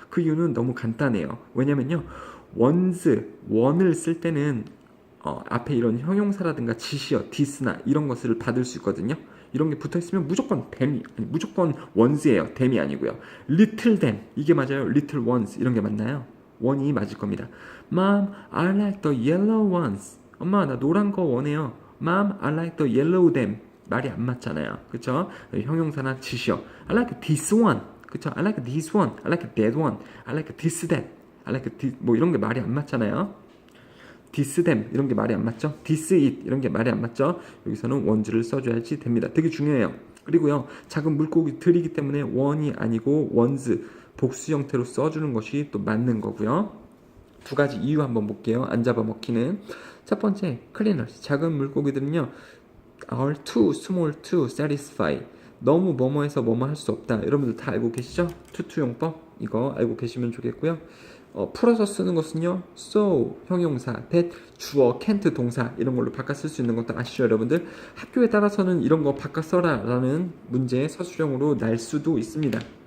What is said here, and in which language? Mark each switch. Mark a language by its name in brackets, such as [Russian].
[Korean] 그 이유는 너무 간단해요. 왜냐면요. 원을 쓸 때는 앞에 이런 형용사라든가 지시어, this나 이런 것을 받을 수 있거든요. 이런 게 붙어 있으면 무조건 무조건 원스예요. them이 아니고요. [English] little them [Korean] 이게 맞아요. [English] little ones [Korean] 이런 게 맞나요? 원이 맞을 겁니다. [English] Mom, I like the yellow ones. [Korean] 엄마 나 노란 거 원해요. [English] Mom, I like the yellow them. [Korean] 말이 안 맞잖아요. 그쵸? 형용사나 지시어. [English] I like this one. [Korean] 그쵸? [English] I like this one. I like that one. I like this that. I like this [Korean] 뭐 이런 게 말이 안 맞잖아요. [English] this them [Korean] 이런 게 말이 안 맞죠? [English] this it [Korean] 이런 게 말이 안 맞죠? 여기서는 원주를 써줘야지 됩니다. 되게 중요해요. 그리고요. 작은 물고기들이기 때문에 원이 아니고 원스 복수 형태로 써주는 것이 또 맞는 거고요. 두 가지 이유 한번 볼게요. 안 잡아먹히는. 첫 번째, cleaners. 작은 물고기들은요. [English] are too small to satisfy. [Korean] 너무 뭐뭐해서 뭐뭐 할 수 없다. 여러분들 다 알고 계시죠? 투투용법 이거 알고 계시면 좋겠고요. 풀어서 쓰는 것은요. so 형용사, that 주어, can't 동사 이런 걸로 바꿔 쓸 수 있는 것도 아시죠 여러분들? 학교에 따라서는 이런 거 바꿔 써라 라는 문제 서술형으로 날 수도 있습니다.